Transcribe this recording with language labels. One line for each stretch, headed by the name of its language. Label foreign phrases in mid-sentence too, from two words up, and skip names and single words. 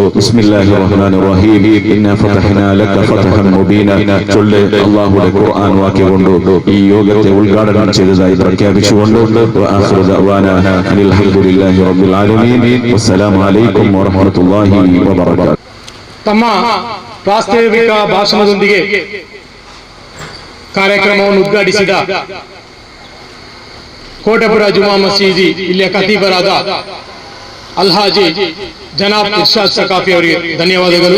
Arabic: بسم الله الرحمن الرحيم إنا فتحنا لك فتحا مبينا
Malayalam: ചൊല്ല് അല്ലാഹുവിന്റെ ഖുർആൻ വാക്യകൊണ്ട് ഈ യോഗത്തെ ഉദ്ഘാടനം ചെയ്തതായി പ്രഖ്യാപിച്ചുകൊണ്ട്
Arabic: وآخر دعوانا الحمد لله رب العالمين والسلام عليكم ورحمة الله وبركاته.
Kannada: ತಮ್ಮ ಪ್ರಾಸ್ತಾವಿಕ ಭಾಷಣದೊಂದಿಗೆ ಕಾರ್ಯಕ್ರಮವನ್ನು ಉದ್ಘಾಟಿಸಿದ ಕೋಟೆಪುರ ಜುಮಾ ಮಸೀದಿ ಇಲ್ಲಿಯ ಖತೀಬರಾದ ಅಲ್ಹಾಜಿ ಜನಾಬ್ ಇರ್ಷಾದ್ ಸಕಾಫಿ ಅವರಿಗೆ ಧನ್ಯವಾದಗಳು.